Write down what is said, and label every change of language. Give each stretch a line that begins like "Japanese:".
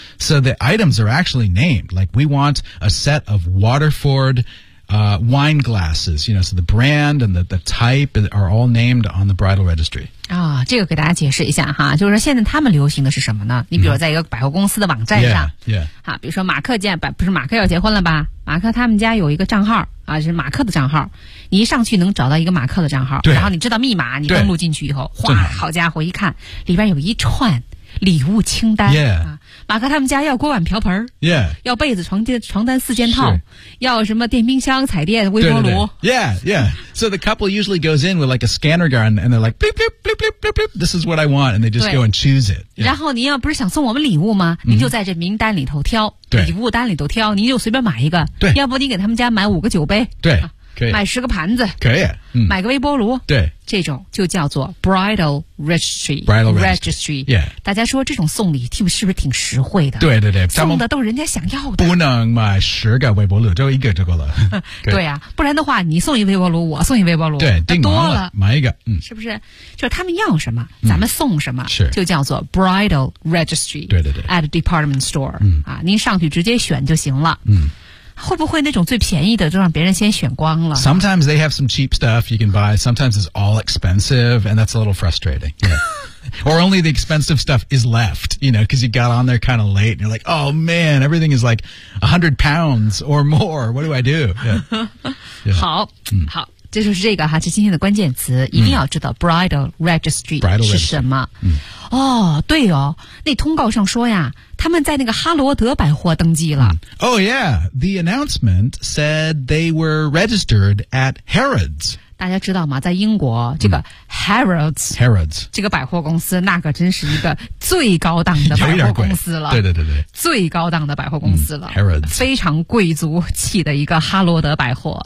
English: So the items are actually named. Like we want a set of Waterford,wine glasses. You know, so the brand and the type are all named on the bridal registry.
Chinese: 啊、哦，这个给大家解释一下哈，就是说现在他们流行的是什么呢？你比如在一个百货公司的网站上，好、mm-hmm. yeah, yeah. 啊，比如说马克见不是马克要结婚了吧？马克他们家有一个账号啊，就是马克的账号，你一上去能找到一个马克的账号，然后你知道密码，你登录进去以后，哗，好家伙，一看里边有一串礼物清单、 yeah. 啊，马克他们家要锅碗瓢盆、 yeah. 要被子床单四件套，要什么电冰箱、彩电、微波炉对对对 ，Yeah Yeah。
English: So the couple usually goes in with like a scanner gun and they're like bloop bloop. This is what I want, and they just go and choose it.、 Yeah.
Chinese: 然后你要不是想送我们礼物吗？你就在这名单里头挑，对礼物单里头挑，你就随便买一个。对，要不你给他们家买五个酒杯，对，可以买十个盘子，可以、买个微波炉，对，这种就叫做 bridal registry。
English: bridal registry， yeah。
Chinese: 大家说这种送礼是不是挺实惠的？对对对，送的都是人家想要的。不能买十个微波炉，就一个就够了。对呀、啊，不然的话，你送一微波炉，我送一微波炉，对，订多了，买一个，是不是？就是他们要什么，咱们送什么，是就叫做 bridal registry。对对对
English: ，at a department store、嗯。
Chinese: 啊，您上去直接选就行了。嗯。会不会那种最便宜的就让别人先选光了
English: Sometimes they have some cheap stuff you can buy. Sometimes it's all expensive and that's a little frustrating.、Yeah. Or only the expensive stuff is left, you know, because you got on there kind of late and you're like, oh man, everything is like £100 or more. What do I do?
Chinese: Yeah. Yeah. 好、好这就是这个哈这今天的关键词一定要知道 bridal registry 是什么、哦对哦那通告上说呀他们在那个哈罗德百货登记了、
English: Oh yeah, the announcement said they were registered at Harrods
Chinese: 大家知道吗在英国这个 Harrods、
English: Harrods
Chinese: 这个百货公司那可真是一个最高档的百货公司了对对对对最高档的百货公司了、
English: Harrods
Chinese: 非常贵族气的一个哈罗德百货